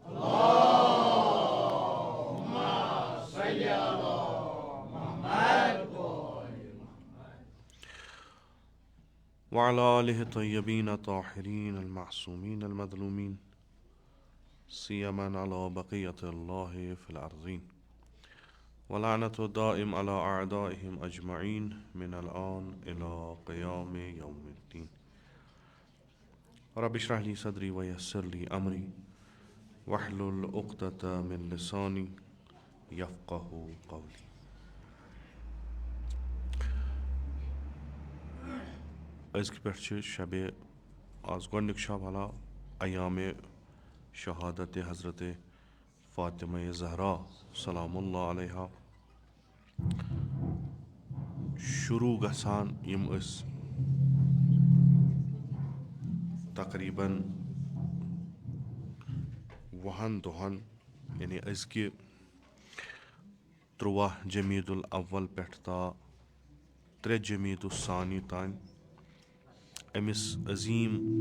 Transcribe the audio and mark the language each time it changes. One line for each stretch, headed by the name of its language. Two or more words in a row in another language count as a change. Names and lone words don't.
Arabic: وعلى آله الطيبين الطاهرين المعصومين المظلومين، سيما على بقية الله في الأرضين، ولعنة الدائم على أعدائهم أجمعين من الآن إلى قيام يوم الدين. رب اشرح لي صدري ويسر لي أمري واحلل عقدة من لساني يفقه قولي.
Kashmiri: أزكي پٮ۪ٹھ شب آز گۄڈنیُک شب حالا ایام شہادت حضرت فاطمہ زہرا
Arabic: سلام اللہ علیہا
Kashmiri: شروع گژھان یِم أسۍ تقریٖباً 20 دۄہن یعنی أزکہِ 13 جمیٖد الاول پٮ۪ٹھ تا 3 جمیٖد الثانی تانۍ أمِس عظیٖم